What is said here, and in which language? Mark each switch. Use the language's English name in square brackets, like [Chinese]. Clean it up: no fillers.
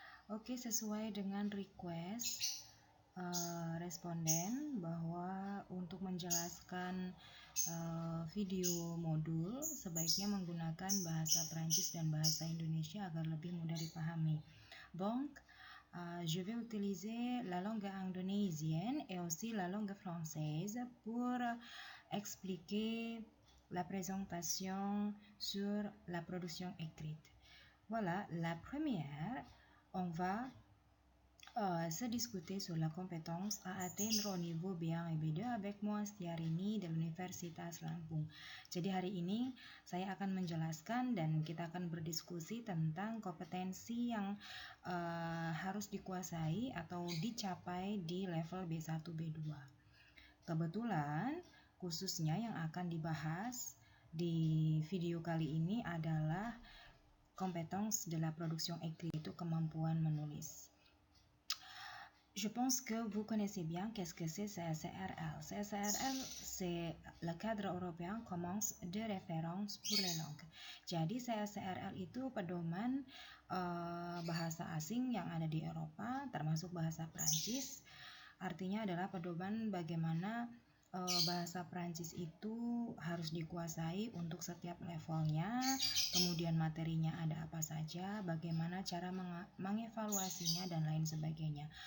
[Indonesian] Oke, sesuai dengan request responden bahwa untuk menjelaskan video modul sebaiknya menggunakan bahasa Prancis dan bahasa Indonesia agar lebih mudah dipahami. [French] Donc, je vais utiliser la langue indonésienne et aussi la langue française pour expliquer la présentation sur la production écrite. Voilà, la première, on va se discuter sur la compétence à atteindre au niveau B1 et B2 avec moi Stiarini de l'Universitas Lampung. [Indonesian] Jadi hari ini saya akan menjelaskan dan kita akan berdiskusi tentang kompetensi yang harus dikuasai atau dicapai di level B1 B2. Kebetulan khususnya yang akan dibahas di video kali ini adalah [French] compétence de la production écrite, [Indonesian] itu kemampuan menulis. [French] Je pense que vous connaissez bien qu'est-ce que c'est CSRL. CSRL, c'est le cadre européen commune de référence pour les langues. [Indonesian] Jadi CSRL itu pedoman bahasa asing yang ada di Eropa, termasuk bahasa Prancis. Artinya adalah pedoman bagaimana bahasa Prancis itu harus dikuasai untuk setiap levelnya, kemudian materinya ada apa saja, bagaimana cara mengevaluasinya, dan lain sebagainya.